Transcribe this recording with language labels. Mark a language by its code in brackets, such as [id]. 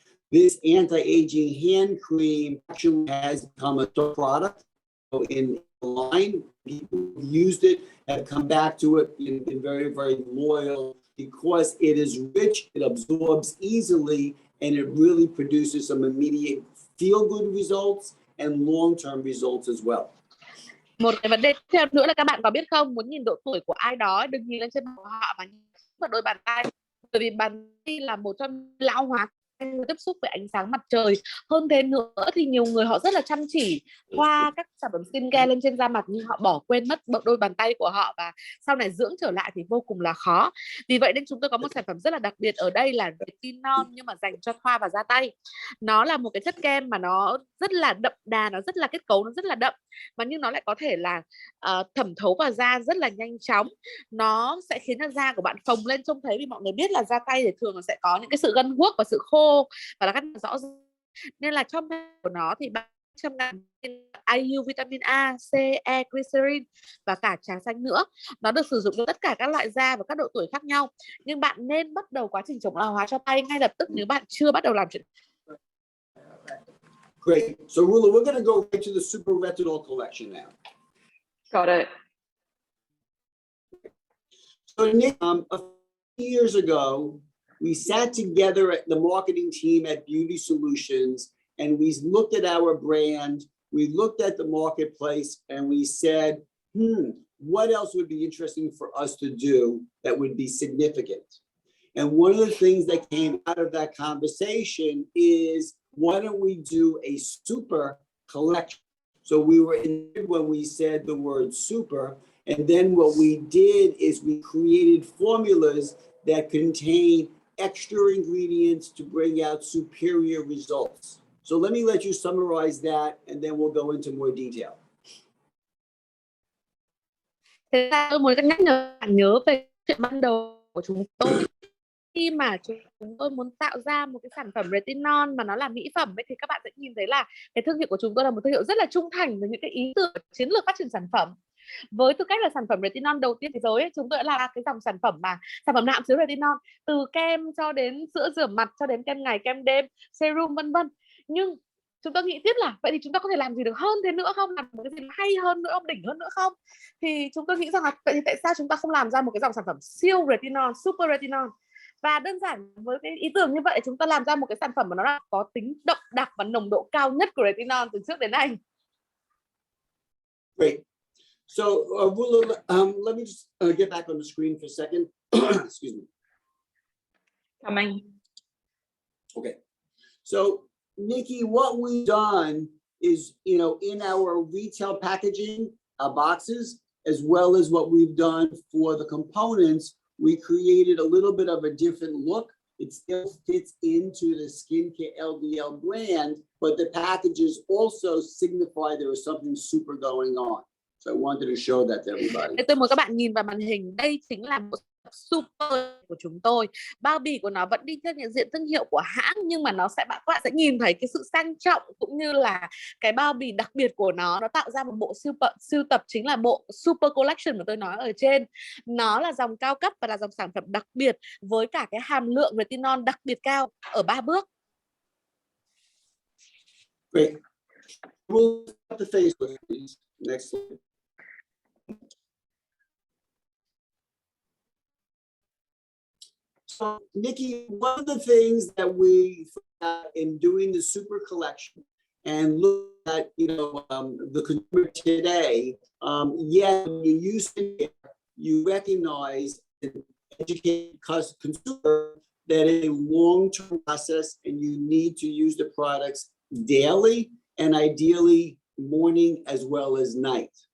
[en] This anti-aging hand cream actually has become a product in the line. People who used it have come back to it and been very, very loyal because it is rich, it absorbs easily, and it really produces some immediate feel-good results and long-term results as well. [vi] Một cái vấn đề tiếp theo nữa là các bạn có biết không, muốn nhìn độ tuổi của ai đó đừng nhìn lên trên mặt họ mà nhìn vào đôi bàn tay, bởi vì bàn tay là một trong lão hóa tiếp xúc với ánh sáng mặt trời. Hơn thế nữa thì nhiều người họ rất là chăm chỉ thoa các sản phẩm skincare lên trên da mặt, nhưng họ bỏ quên mất đôi bàn tay của họ, và sau này dưỡng trở lại thì vô cùng là khó. Vì vậy nên chúng tôi có một sản phẩm rất là đặc biệt ở đây là retinol, nhưng mà dành cho thoa và da tay. Nó là một cái chất kem mà nó rất là đậm đà, nó rất là kết cấu, nó rất là đậm, mà nhưng nó lại có thể là thẩm thấu vào da rất là nhanh chóng. Nó sẽ khiến cho da của bạn phồng lên trông thấy, vì mọi người biết là da tay thì thường là sẽ có những cái sự gân guốc và sự khô và là rất rõ ràng. Nên là trong của nó thì 300.000 IU, vitamin A, C, E, glycerin và cả trà xanh nữa. Nó được sử dụng cho tất cả các loại da và các độ tuổi khác nhau. Nhưng bạn nên bắt đầu quá trình chống lão hóa cho tay ngay lập tức nếu bạn chưa bắt đầu làm chuyện. [en] Great. So Rula, we're going to go right to the Super Retinol collection now. Got it. So Nick, a few years ago, we sat together at the marketing team at Beauty Solutions, and we looked at our brand, we looked at the marketplace, and we said, what else would be interesting for us to do that would be significant? And one of the things that came out of that conversation is, why don't we do a super collection? So we were in when we said the word super, and then what we did is we created formulas that contain extra ingredients to bring out superior results. So let me let you summarize that, and then we'll go into more detail. [vi] Thế là tôi muốn nhắc nhở bạn nhớ về chuyện ban đầu của chúng tôi. Khi mà chúng tôi muốn tạo ra một cái sản phẩm retinol mà nó là mỹ phẩm ấy, thì các bạn sẽ nhìn thấy là cái thương hiệu của chúng tôi là một thương hiệu rất là trung thành với những cái ý tưởng chiến lược phát triển sản phẩm. Với tư cách là sản phẩm retinol đầu tiên thế giới ấy, chúng tôi đã là cái dòng sản phẩm mà sản phẩm nào cũng chứa retinol, từ kem cho đến sữa rửa mặt, cho đến kem ngày, kem đêm, serum vân vân. Nhưng chúng tôi nghĩ tiếp là vậy thì chúng ta có thể làm gì được hơn thế nữa không, làm một cái gì hay hơn nữa không, đỉnh hơn nữa không? Thì chúng tôi nghĩ rằng là vậy thì tại sao chúng ta không làm ra một cái dòng sản phẩm siêu retinol, super retinol? Và đơn giản với cái ý tưởng như vậy, chúng ta làm ra một cái sản phẩm mà nó là có tính đậm đặc và nồng độ cao nhất của retinol từ trước đến nay. [en] Great. So, let me just get back on the screen for a second. Excuse me. Coming. Okay. So, Nikki, what we've done is, in our retail packaging boxes, as well as what we've done for the components, we created a little bit of a different look. It still fits into the Skincare LDL brand, but the packages also signify there is something super going on. So I wanted to show that to everybody. [vi] Tôi muốn các bạn nhìn vào màn hình, đây chính là một super của chúng tôi. Bao bì của nó vẫn đi theo nhận diện thương hiệu của hãng, nhưng mà các bạn sẽ nhìn thấy cái sự sang trọng cũng như là cái bao bì đặc biệt của nó tạo ra một bộ sưu tập, chính là bộ Super Collection mà tôi nói ở trên. Nó là dòng cao cấp và là dòng sản phẩm đặc biệt với cả cái hàm lượng retinol đặc biệt cao ở 3 bước. [en] Great. We'll put the face with, please. Next slide. So, Nikki, one of the things that we in doing the super collection and look at, the consumer today, when you use it, you recognize and educate consumer that it's a long-term process and you need to use the products daily and ideally morning as well as night.